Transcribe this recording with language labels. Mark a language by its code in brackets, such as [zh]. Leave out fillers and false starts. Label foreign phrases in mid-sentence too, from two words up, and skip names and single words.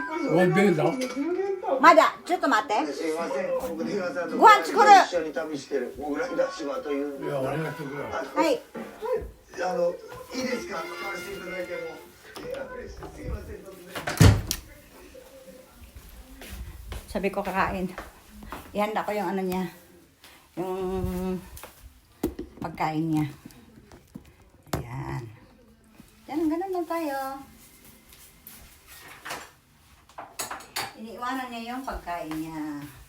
[ja] まだ、ちょっと待って。ご飯作る。はい。いいですか？買わせていただいても。 [tl] すいません。Sabi ko kakain. Ihanda ko yung niya. Yung pagkain niya. Ayan. Yan, ganun lang tayo. Iniiwanan niya yung pagkain niya.